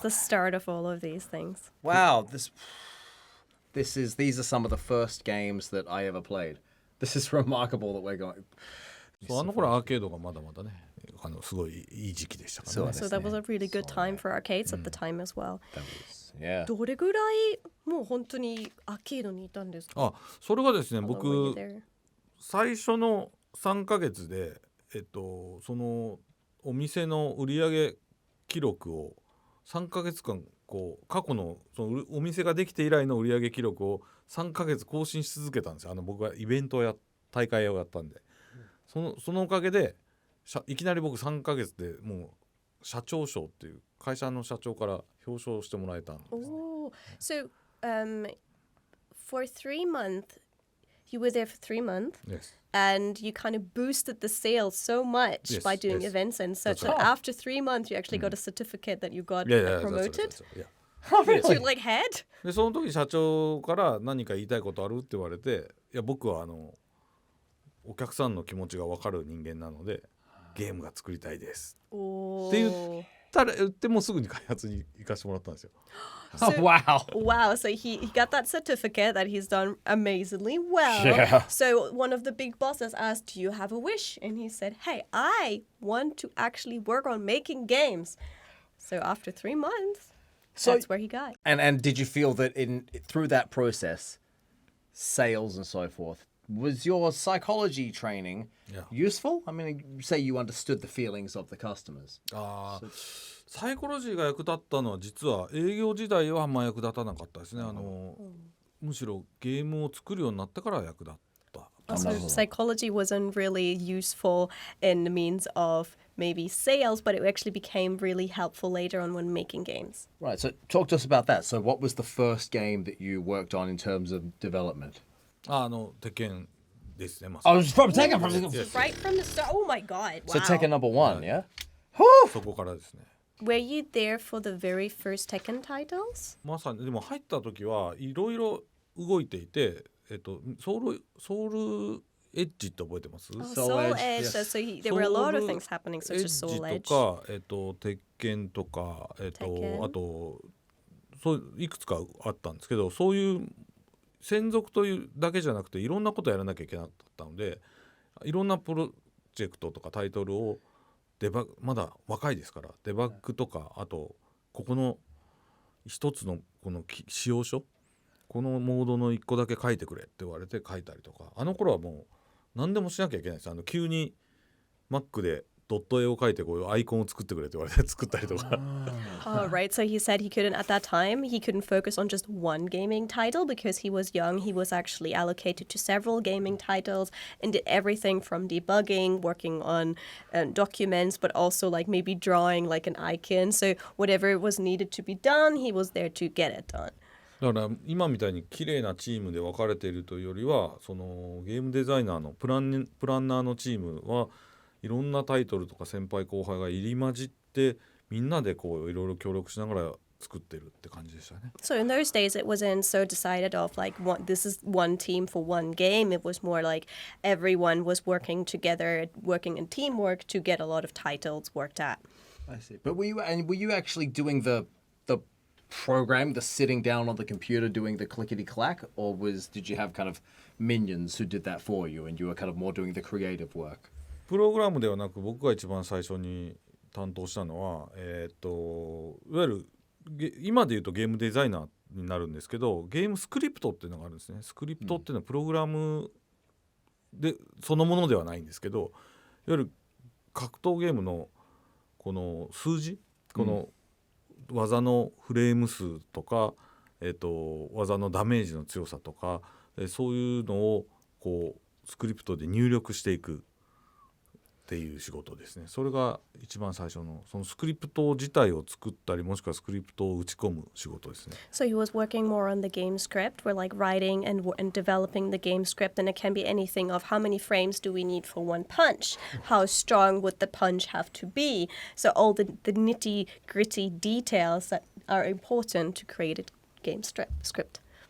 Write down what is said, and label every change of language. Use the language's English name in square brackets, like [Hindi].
[English] just the start of all of these things. Wow, these are some of the first games that I ever played. This is remarkable that we're going. [Japanese] そうあの頃アーケードがまだまだねすごいいい時期でしたからね。 [English] So that was a really good time for arcades at the time as well. That was, yeah. [Japanese] どれぐらいもう本当にアーケードにいたんですか？あそれがですね [English] How long were [Japanese] 僕 [English] you there? [Japanese] 最初の3ヶ月でそのお店の売上記録を3ヶ月間こう過去のそのお店ができて以来の売上記録を3ヶ月更新し続けたんですよ。僕がイベントをやっ大会をやったんで、そのおかげでいきなり僕3ヶ月でもう社長賞っていう会社の社長から表彰してもらえたんです、ね。 [English] So, for 3 months, you were there for 3 months, Yes. and you kind of boosted the sales so much by doing events and such that after 3 months you actually got a certificate that you got promoted to like head. [Japanese] でその時社長から何か言いたいことあるって言われて、いや僕はお客さんの気持ちが分かる人間なのでゲームが作りたいですって言ってもうすぐに開発に行かせてもらったんですよ。 [English] So, wow. So he got that certificate that he's done amazingly well. Yeah. So one of the big bosses asked, do you have a wish? And he said, hey, I want to actually work on making games. So after 3 months, that's where he got. And did you feel that through that process, sales and so forth, was your psychology training useful? I mean, say you understood the feelings of the customers. [Japanese] サイコロジーが役立ったのは実は営業時代はあんま役立たなかったですね。むしろゲームを作るようになってから役立った。 [English] So psychology wasn't really useful in the means of maybe sales, but it actually became really helpful later on when making games. Right, so talk to us about that. So what was the first game that you worked on in terms of development? [Japanese] Tekken ですね。 [English] I was from Tekken. Right from the start. Oh my god. Wow. So Tekken number 1, yeah? [Japanese] そこからですね。 [English] Were you there for the very first Tekken titles? [Japanese] まさにでも入った時はいろいろ動いていて、ソウルエッジって覚えてます？ [English] Soul Edge. So there were a lot of things happening, such as Soul Edge. [Japanese] とか鉄拳とかあとそういくつかあったんですけど、そういう専属というだけじゃなくていろんなことやらなきゃいけなかったので、いろんなプロジェクトとかタイトルをまだ若いですからデバッグとか、あとここの一つのこの仕様書、このモードの一個だけ書いてくれって言われて書いたりとか、あの頃はもう何でもしなきゃいけないです。急に Mac でドット絵を描いてこういうアイコンを作ってくれって言われて作ったりとか。 [English] Right. So he said he couldn't at that time. He couldn't focus on just one gaming title because he was young. He was actually allocated to several gaming titles and did everything from debugging, working on documents, but also like maybe drawing like an icon. So whatever was needed to be done, he was there to get it done. [Japanese] だから今みたいに綺麗なチームで分かれているというよりは、そのゲームデザイナーのプランナーのチームはいろんなタイトルとか先輩後輩が入り混じってみんなでこういろいろ協力しながら作ってるって感じでしたね。 [English] So in those days it wasn't so decided of like this is one team for one game. It was more like everyone was working together, working in teamwork to get a lot of titles worked at. I see. But were you actually doing the program, the sitting down on the computer doing the clickety clack, or did you have kind of minions who did that for you and you were kind of more doing the creative work? [Japanese] プログラムではなく僕が一番最初に担当したのは、いわゆる今で言うとゲームデザイナーになるんですけど、ゲームスクリプトっていうのがあるんですね。スクリプトっていうのはプログラムでそのものではないんですけど、いわゆる格闘ゲームのこの数字、この技のフレーム数とか、技のダメージの強さとか、そういうのをこうスクリプトで入力していくっていう仕事ですね。それが一番最初のそのスクリプト自体を作ったり、もしくはスクリプトを打ち込む仕事ですね。 [English] So he was working more on the game script, where like writing and developing the game script, and it can be anything of how many frames do we need for one punch, how strong would the punch have to be. So all the nitty gritty details that are important to create a game script.